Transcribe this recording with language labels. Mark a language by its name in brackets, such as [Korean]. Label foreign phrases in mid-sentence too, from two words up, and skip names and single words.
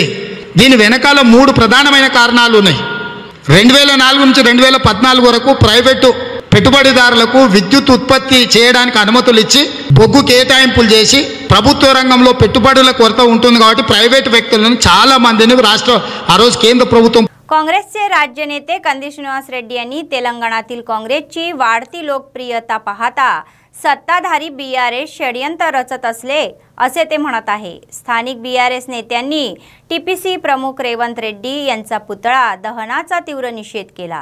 [Telugu] దీని వెనకాల 3 ప్రధానమైన కారణాలు ఉన్నాయి. 2004 నుంచి 2014 వరకు ప్రైవేటు పెట్టుబడిదారులకు విద్యుత్ ఉత్పత్తి చేయడానికి అనుమతులు ఇచ్చి బొగ్గు కేటాయింపులు చేసి ప్రభుత్వ రంగంలో పెట్టుబడుల కొరత ఉంటుంది కాబట్టి ప్రైవేటు వ్యక్తులను చాలా మందిని ఆ రోజు కేంద్ర ప్రభుత్వం. [Marathi] काँग्रेसचे राज्य नेते कंदी श्रीनिवास रेड्डी यांनी तेलंगणातील काँग्रेसची वाढती लोकप्रियता पाहता सत्ताधारी बीआरएस षडयंत्र रचत असले असे ते म्हणत आहे. स्थानिक बीआरएस नेत्यांनी टीपीसी प्रमुख रेवंत रेड्डी यांचा पुतळा दहनाचा तीव्र निषेध केला.